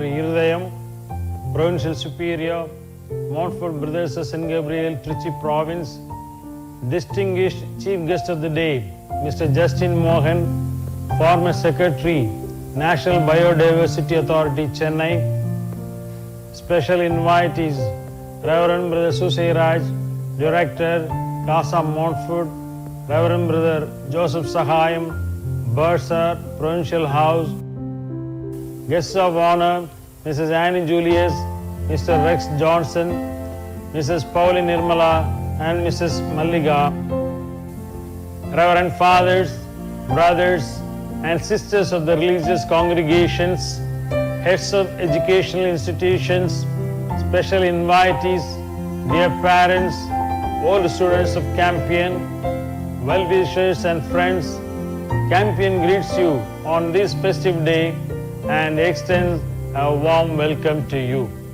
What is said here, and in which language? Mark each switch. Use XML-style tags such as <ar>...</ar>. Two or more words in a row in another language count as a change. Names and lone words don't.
<en>M.Irudayam, Provincial Superior, Montford Brothers of St. Gabriel, Trichy Province, distinguished Chief Guest of the Day, Mr. Justin Mohan, former Secretary, National Biodiversity Authority, Chennai. Special invitees, Reverend Brother Susiraj, Director, Casa Montford, Reverend Brother Joseph Sahayam, Bursar, Provincial House. Guests of honor, Mrs. Annie Julius, Mr. Rex Johnson, Mrs. Pauline Nirmala, and Mrs. Malliga. Reverend fathers, brothers, and sisters of the religious congregations, heads of educational institutions, special invitees, dear parents, old students of Campion, well-wishers and friends, Campion greets you on this festive day and extends a warm welcome to you.</en>